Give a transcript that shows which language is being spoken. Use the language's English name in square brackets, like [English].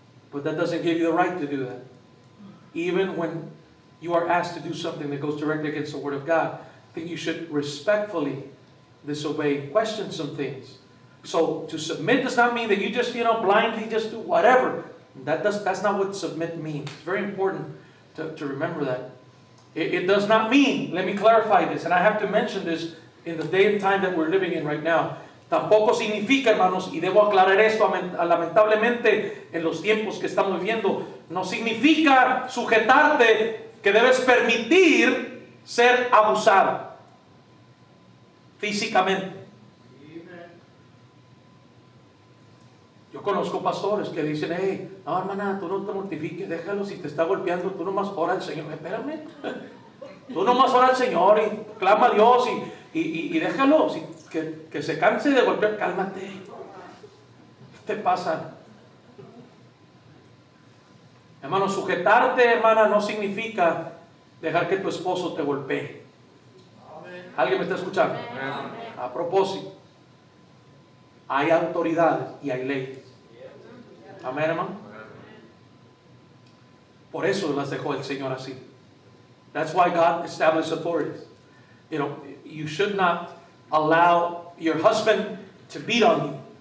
[English] But that doesn't give you the right to do that. Even when you are asked to do something that goes directly against the Word of God, I think you should respectfully disobey, question some things. So to submit does not mean that you just, blindly just do whatever. That's not what submit means. It's very important to remember that. It does not mean, let me clarify this, and I have to mention this in the day and time that we're living in right now. [Spanish] Tampoco significa, hermanos, y debo aclarar esto lamentablemente en los tiempos que estamos viviendo, no significa sujetarte que debes permitir ser abusada físicamente. Yo conozco pastores que dicen, no hermana, tú no te mortifiques, déjalo, si te está golpeando, tú nomás ora al Señor. Espérame, tú nomás ora al Señor y clama a Dios y déjalo, que se canse de golpear, cálmate. ¿Qué te pasa? Hermano, sujetarte, hermana, no significa dejar que tu esposo te golpee. ¿Alguien me está escuchando? A propósito, hay autoridades y hay leyes. Amén, hermano. Por eso las dejó el Señor así. [English] That's why God established authorities. You should not allow your husband to beat on you.